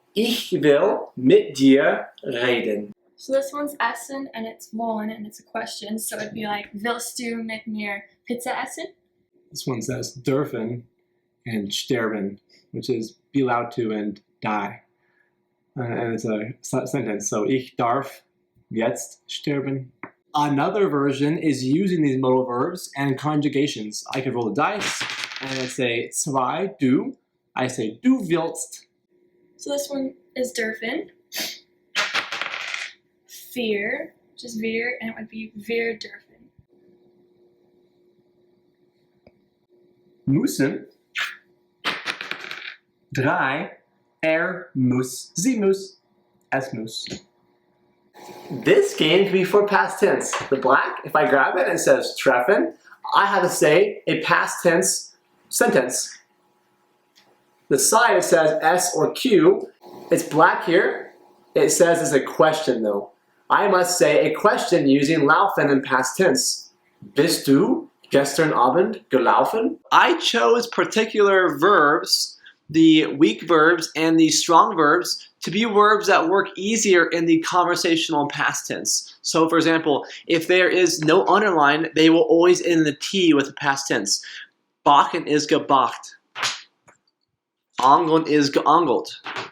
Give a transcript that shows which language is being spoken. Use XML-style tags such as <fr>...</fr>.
<de>Ich will mit dir reden.</de> <en>So this one's essen, and it's wollen, and it's a question, so it'd be like,</en> <de>willst du mit mir Pizza essen?</de> <en>This one says dürfen and sterben, which is be allowed to and die. And it's a sentence, so</en> <de>ich darf jetzt sterben.</de> <en>Another version is using these modal verbs and conjugations. I could roll the dice and I'd say</en> <de>zwei, du.</de> <en>I say</en> <de>du willst.</de> <en>So this one is dürfen. Vier, which is wir, and it would be</en> <de>wir dürfen. Müssen. Drei, muss, sie muss, es muss.</de> <en>This game can be for past tense. The black, if I grab it and it says treffen, I have to say a past tense sentence. The side it says S or Q, it's black here. It says it's a question though. I must say a question using laufen in past tense.</en> <de>Bist du gestern Abend gelaufen?</de> <en>I chose particular verbs, the weak verbs and the strong verbs, to be verbs that work easier in the conversational past tense. So for example, if there is no underline, they will always end in the T with the past tense. Bachen is gebacht. Angeln is geangelt.</en>